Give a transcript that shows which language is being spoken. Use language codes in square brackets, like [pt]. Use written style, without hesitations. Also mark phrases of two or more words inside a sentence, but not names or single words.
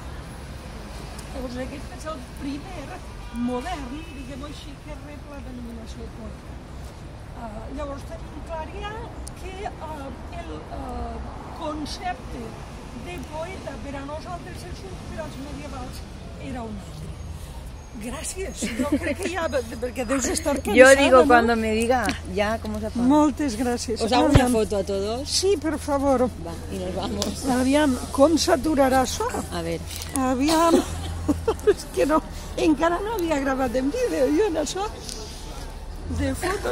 [ca] Llavors aquest és el primer modern, diguem-ho així, que rep la denominació de poeta. Llavors tenim clar ja que el concepte de poeta per a nosaltres els culturals medievals era un altre. Gràcies, jo crec que ja, perquè deus estar cansada, [es] Yo digo, ¿no? Cuando me diga, ya, ¿cómo se apaga? [ca] Moltes gràcies. [es] ¿Os hago una foto a todos? [ca] Sí, per favor. [es] Va, y nos vamos. [ca] Aviam, com s'aturarà això? [es] A ver. [ca] Aviam, és que no, encara no havia gravat en vídeo, jo en això de fotos.